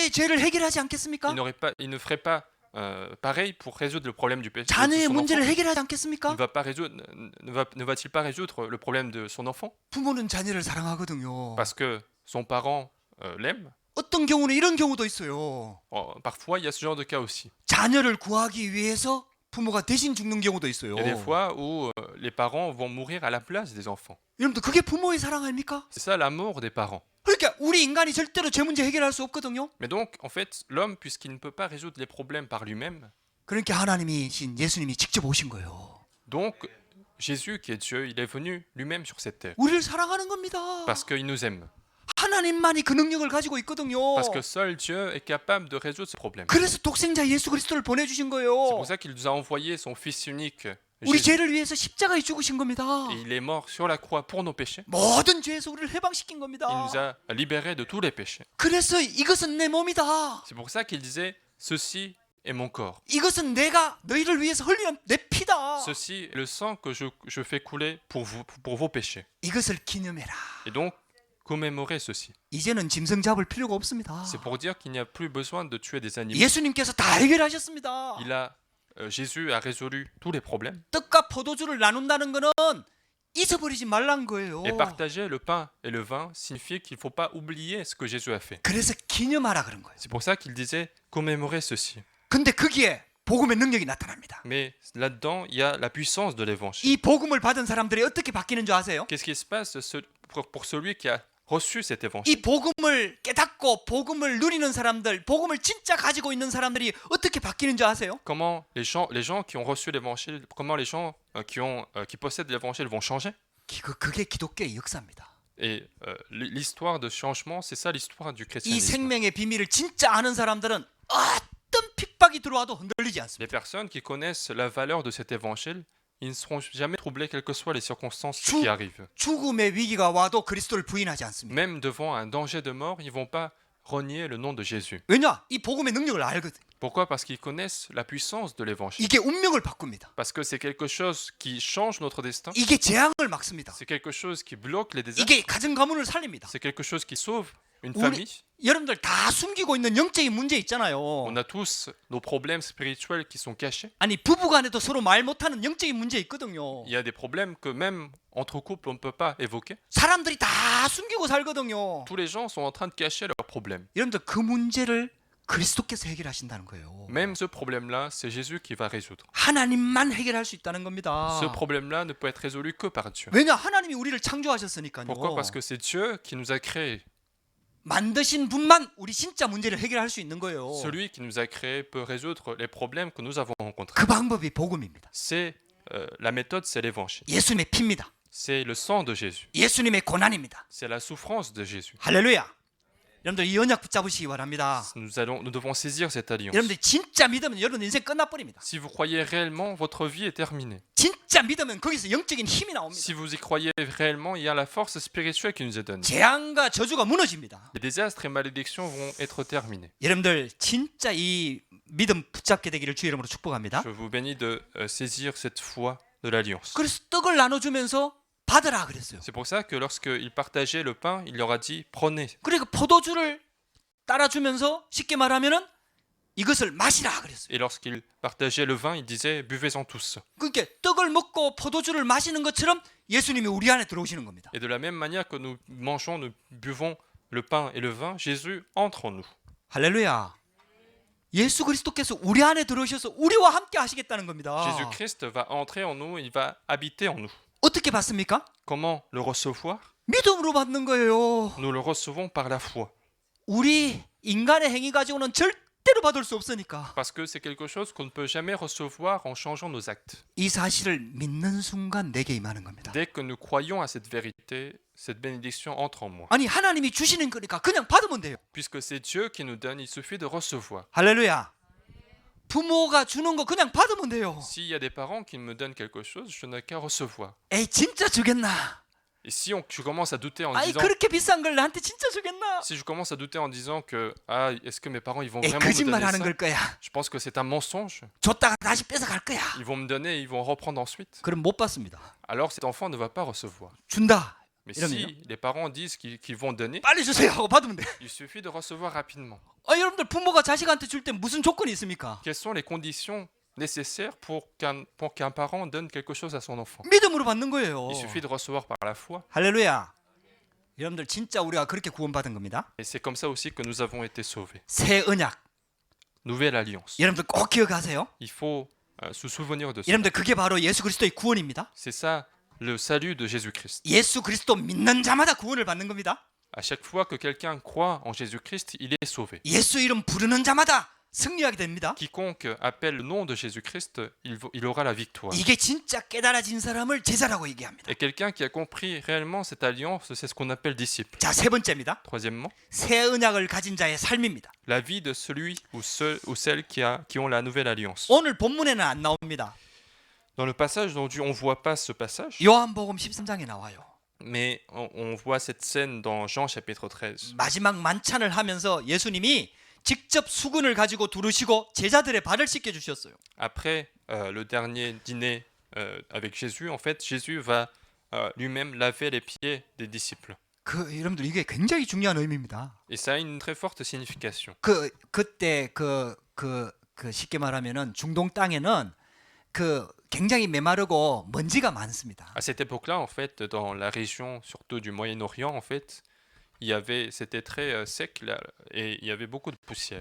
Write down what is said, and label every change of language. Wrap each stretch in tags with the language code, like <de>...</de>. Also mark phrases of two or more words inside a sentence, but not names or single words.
<ko>자녀의 죄를 해결하지 않겠습니까?</ko> <fr>Il ne ferait pas pareil pour résoudre le problème du péché de</fr> <ko>자녀의</ko> <fr>son enfant.</fr> <ko>문제를 해결하지</ko> <fr>Il</fr> <ko>않겠습니까?</ko> <fr>ne va-t-il pas résoudre le problème de son enfant?</fr> <ko>부모는 자녀를 사랑하거든요.</ko> <fr>Parce que son parent l'aime.</fr> <ko>어떤 경우는 이런 경우도 있어요.</ko> <fr>Parfois, il y a ce genre de cas aussi.</fr> <ko>자녀를 구하기 위해서 부모가 대신 죽는 경우도 있어요.</ko> <fr>Il y a des fois où les parents vont mourir à la place des enfants.</fr> <ko>여러분들 그게 부모의 사랑 아닙니까?</ko> <fr>C'est ça l'amour des parents.</fr> <ko>그러니까 우리 인간이 절대로 죄 문제 해결할 수 없거든요.</ko> <fr>Mais donc, en fait, l'homme, puisqu'il ne peut pas résoudre les problèmes par lui-même,</fr> <ko>그러니까 하나님이신 예수님이 직접 오신 거예요.</ko> <fr>donc Jésus, qui est Dieu, il est venu lui-même sur cette terre.</fr> <ko>우리를 사랑하는 겁니다.</ko> <fr>Parce qu'il nous aime.</fr> <ko>하나님만이 그 능력을 가지고 있거든요.</ko> <fr>Parce que seul Dieu est capable de résoudre ce problème.</fr> <ko>그래서 독생자 예수 그리스도를 보내주신</ko> <fr>C'est</fr> <ko>거예요.</ko> <fr>pour ça qu'il nous a envoyé son Fils unique,</fr> <ko>우리</ko> <fr>Jésus.</fr> <ko>죄를 위해서 십자가에 죽으신 겁니다.</ko> <fr>Et il est mort sur la croix pour nos péchés.</fr> <ko>모든 죄에서 우리를 해방시킨 겁니다.</ko> <fr>Il nous a libérés de tous les péchés.</fr> <ko>그래서 이것은 내 몸이다.</ko> <fr>C'est pour ça qu'il disait « Ceci est mon corps.</fr> <ko>이것은 내가 너희를 위해서 흘리는 내 피다.</ko> <fr>Ceci est le sang que je fais couler pour vous, pour vos péchés.</fr> <ko>이것을 기념해라. »</ko> <fr>Et donc, commémorez ceci.</fr> <ko>이제는 짐승 잡을 필요가 없습니다.</ko> <fr>C'est pour dire qu'il n'y a plus besoin de tuer des animaux.</fr> <ko>예수님께서 다 해결하셨습니다.</ko> <fr>Jésus a résolu tous les problèmes.</fr> <ko>떡과 포도주를 나눈다는 거는 잊어버리지 말란 거예요.</ko> <fr>Et partager le pain et le vin signifie qu'il ne faut pas oublier ce que Jésus a fait.</fr> <ko>그래서 기념하라 그런 거예요.</ko> <fr>C'est pour ça qu'il disait commémorer ceci.</fr> <ko>근데 거기에 복음의 능력이 나타납니다.</ko> <fr>Mais là-dedans, il y a la puissance de l'évangile.</fr> <ko>이 복음을 받은 사람들이 어떻게 바뀌는 줄 아세요?</ko> <fr>Qu'est-ce qui se passe pour celui qui a reçu cet évangile?</fr> <ko>이 복음을 깨닫고 복음을 누리는 사람들, 복음을 진짜 가지고 있는 사람들이 어떻게 바뀌는 줄 아세요?</ko> <fr>Comment les gens qui ont reçu l'évangile, comment les gens qui possèdent l'évangile vont changer?</fr> <ko>그게 기독교의 역사입니다.</ko> <fr>Et l'histoire de changement, c'est ça l'histoire du</fr> <ko>이</ko> <fr>christianisme.</fr> <ko>생명의 비밀을 진짜 아는 사람들은 어떤 핍박이 들어와도 흔들리지 않습니다.</ko> <fr>Les personnes qui connaissent la valeur de cet évangile, ils ne seront jamais troublés quelles que soient les circonstances qui arrivent.</fr> <ko>죽음의 위기가 와도 그리스도를 부인하지 않습니다.</ko> <fr>Même devant un danger de mort, ils ne vont pas renier le nom de Jésus.</fr> <ko>왜냐? 이 복음의 능력을 알거든.</ko> <fr>Pourquoi? Parce qu'ils connaissent la puissance de l'évangile.</fr> <ko>이게 운명을 바꿉니다.</ko> <fr>Parce que c'est quelque chose qui change notre destin.</fr> <ko>이게 재앙을 막습니다.</ko> <fr>C'est quelque chose qui bloque les désastres.</fr> <ko>이게 가정 가문을 살립니다.</ko> <fr>C'est quelque chose qui sauve une</fr> <ko>우리</ko> <fr>famille.</fr> <ko>여러분들 다 숨기고 있는 영적인 문제 있잖아요.</ko> <fr>On a tous nos problèmes spirituels qui sont cachés.</fr> <ko>아니 부부간에도 서로 말 못하는 영적인 문제 있거든요.</ko> <fr>Il y a des problèmes que même entre couples on ne peut pas évoquer.</fr> <ko>사람들이 다 숨기고 살거든요.</ko> <fr>Tous les gens sont en train de cacher leurs problèmes.</fr> <ko>여러분들 그 문제를 그리스도께서 해결하신다는 거예요.</ko> <fr>Même ce problème-là, c'est Jésus qui va résoudre.</fr> <ko>하나님만 해결할 수 있다는 겁니다.</ko> <fr>Ce problème-là ne peut être résolu que par Dieu.</fr> <ko>왜냐? 하나님이 우리를 창조하셨으니까요.</ko> <fr>Pourquoi? Parce que c'est Dieu qui nous a créés.</fr> <ko>만드신 분만 우리 진짜 문제를 해결할 수 있는 거예요.</ko> <fr>Celui qui nous a créés peut résoudre les problèmes que nous avons rencontrés.</fr> <ko>그 방법이 복음입니다.</ko> <fr>C'est la méthode, c'est l'évangile.</fr> <ko>예수님의 피입니다.</ko> <fr>C'est le sang de Jésus.</fr> <ko>예수님의 고난입니다.</ko> <fr>C'est la souffrance de Jésus.</fr> <ko>할렐루야. 여러분들 이 언약 붙잡으시기 바랍니다.</ko> <fr>Nous devons saisir cette alliance.</fr> <ko>여러분들 진짜 믿으면 여러분 인생 끝나버립니다.</ko> <fr>Si vous croyez réellement, votre vie est terminée.</fr> <ko>진짜 믿으면 거기서 영적인 힘이 나옵니다.</ko> <fr>Si vous y croyez réellement, il y a la force spirituelle qui nous est donnée.</fr> <ko>재앙과 저주가 무너집니다.</ko> <fr>Les désastres et malédictions vont être terminés.</fr> <ko>여러분들 진짜 이 믿음 붙잡게 되기를 주의 이름으로 축복합니다.</ko> <fr>Je vous bénis de saisir cette foi de l'alliance.</fr> <ko>그래서 떡을 나눠주면서 받으라 그랬어요.</ko> <fr>C'est pour ça que lorsqu'il partageait le pain, il leur a dit prenez.</fr> <ko>그러니까 포도주를 따라주면서 쉽게 말하면은 이것을 마시라 그랬어요.</ko> <fr>Et lorsqu'il partageait le vin, il disait buvez-en tous.</fr> <ko>그러니까 떡을 먹고 포도주를 마시는 것처럼 예수님이 우리 안에 들어오시는 겁니다.</ko> <fr>Et de la même manière que nous mangeons, nous buvons le pain et le vin, Jésus entre en nous.</fr> <ko>할렐루야. 예수 그리스도께서 우리 안에 들어오셔서 우리와 함께 하시겠다는 겁니다.</ko> <fr>Jésus-Christ va entrer en nous, il va habiter en nous.</fr> <ko>어떻게 받습니까?</ko> <fr>Comment le recevoir?</fr> <ko>믿음으로 받는 거예요.</ko> <fr>Nous le recevons par la foi.</fr> <ko>우리 인간의 행위 가지고는 절대로 받을 수 없으니까.</ko> <fr>Parce que c'est quelque chose qu'on ne peut jamais recevoir en changeant nos actes.</fr> <ko>이 사실을 믿는 순간 내게 임하는 겁니다.</ko> <fr>Dès que nous croyons à cette vérité, cette bénédiction entre en moi.</fr> <ko>아니 하나님이 주시는 거니까 그냥 받으면 돼요.</ko> <fr>Puisque c'est Dieu qui nous donne, il suffit de recevoir.</fr> <ko>할렐루야. 부모가 주는 거 그냥 받으면 돼요.</ko> <fr>S'il y a des parents qui me donnent quelque chose, je n'ai qu'à recevoir.</fr> <ko>에이 진짜 주겠나?</ko> <fr>Et si tu commences à douter en</fr> <ko>아니</ko> <fr>disant,</fr> <ko>그렇게 비싼 걸 나한테 진짜 주겠나?</ko> <fr>si je commence à douter en disant que ah, est-ce que mes parents ils vont</fr> <ko>에</ko> <fr>vraiment me donner</fr> <ko>거짓말하는</ko> <fr>ça?</fr> <ko>걸 거야.</ko> <fr>Je pense que c'est un mensonge.</fr> <ko>줬다가 다시 뺏어갈 거야.</ko> <fr>Ils vont me donner et ils vont reprendre ensuite.</fr> <ko>그럼 못 받습니다.</ko> <fr>Alors cet enfant ne va pas recevoir.</fr> <ko>준다.</ko> <fr>Mais</fr> <ko>이러면요?</ko> <fr>si les parents disent qu'ils vont donner,</fr> <ko>빨리 주세요 하고 받으면 돼.</ko> <fr>il suffit de recevoir rapidement.</fr> <ko>여러분들 부모가 자식한테 줄 때 무슨 조건이 있습니까?</ko> <fr>Quelles sont les conditions nécessaires pour qu'un parent donne quelque chose à son enfant?</fr> <ko>믿음으로 받는 거예요.</ko> <fr>Il suffit de recevoir par la foi.</fr> <ko>할렐루야. 여러분들 진짜 우리가 그렇게 구원받은 겁니다.</ko> <fr>Et c'est comme ça aussi que nous avons été sauvés.</fr> <ko>새 언약.</ko> <fr>Nouvelle alliance.</fr> <ko>여러분들 꼭 기억하세요.</ko> <fr>Il faut se souvenir de ça.</fr> <ko>여러분들 그게 바로 예수 그리스도의 구원입니다.</ko> <fr>C'est ça le salut de Jésus-Christ.</fr> <ko>예수 그리스도 믿는 자마다 구원을 받는 겁니다.</ko> <fr>À chaque fois que quelqu'un croit en Jésus-Christ, il est sauvé.</fr> <ko>예수 이름 부르는 자마다 승리하게 됩니다.</ko> <fr>Quiconque appelle le nom de Jésus-Christ, il aura la victoire.</fr> <ko>이게 진짜 깨달아진 사람을 제자라고 얘기합니다.</ko> <fr>Et quelqu'un qui a compris réellement cette alliance, c'est ce qu'on appelle disciple.</fr> <ko>자, 세 번째입니다.</ko> <fr>Troisièmement,</fr> <ko>새 언약을 가진 자의 삶입니다.</ko> <fr>la vie de celui ou celle qui ont la nouvelle alliance.</fr> <ko>오늘 본문에는 안 나옵니다.</ko> <fr>Dans le passage d'aujourd'hui, on ne voit pas ce passage,</fr> <ko>요한복음 13장에 나와요.</ko> <fr>mais on voit cette scène dans Jean chapitre 13.</fr> <ko>마지막 만찬을 하면서 예수님이 직접 수건을 가지고 두르시고 제자들의 발을 씻겨 주셨어요.</ko> <fr>Après le dernier dîner avec Jésus, en fait, Jésus va lui-même laver les pieds des disciples.</fr> <ko>여러분들 이게 굉장히 중요한 의미입니다.</ko> <fr>Et ça a une très forte signification.</fr> <ko>그때 쉽게 말하면은 중동 땅에는 굉장히 메마르고 먼지가 많습니다.</ko> <fr>À cette époque-là, en fait, dans la région, surtout du Moyen-Orient, en fait, c'était très sec là, et il y avait beaucoup de poussière.</fr>